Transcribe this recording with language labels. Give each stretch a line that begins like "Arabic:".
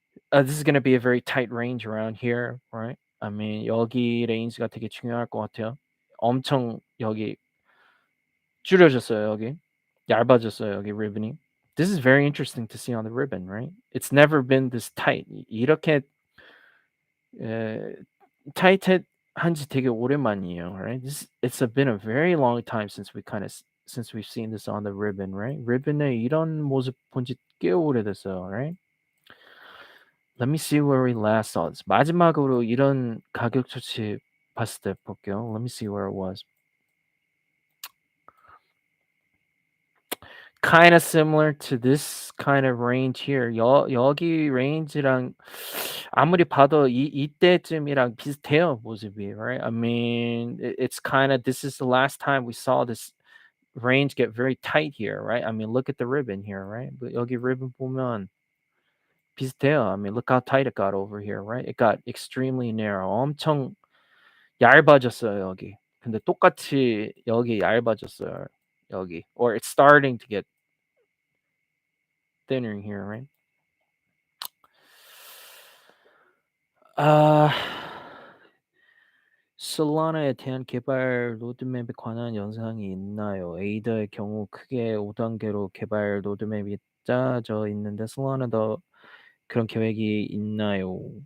English: This is gonna be a very tight range around here, right?
Korean: I mean, 여기 레인지가 되게 중요할 것 같아요. 엄청 여기 줄여졌어요, 여기. 얇아졌어요, 여기 ribbon이.
English: This is very interesting to see on the ribbon, right? It's never been this tight.
Korean: 이렇게 에, 타이트한지 되게 오랜만이에요, right?
English: Been a very long time since since we've seen this on the ribbon, right?
Korean: ribbon에 이런 모습 본지 꽤 오래됐어요, right?
English: Let me see where we last saw this.
Korean: 마지막으로 이런 가격 조치 봤을 때 볼게요.
English: Let me see where it was. Kind of similar to this kind of range here.
Korean: 여기 range랑 아무리 봐도 이때쯤이랑 비슷해요, 모습이, right?
English: I mean, it's kind of this is the last time we saw this range get very tight here, right? I mean, look at the ribbon here, right?
Korean: 여기 ribbon 보면 비슷해요.
English: I mean, look how tight it got over here, right? It got extremely narrow.
Korean: 엄청 얇아졌어요, 여기. 근데 똑같이 여기 얇아졌어요, 여기.
English: Or it's starting to get thinner here, right?
Korean: 아 솔라나에 대한 개발 로드맵에 관한 영상이 있나요? 에이더의 경우 크게 5단계로 개발 로드맵이 짜져 있는데 솔라나도 그런 계획이 있나요?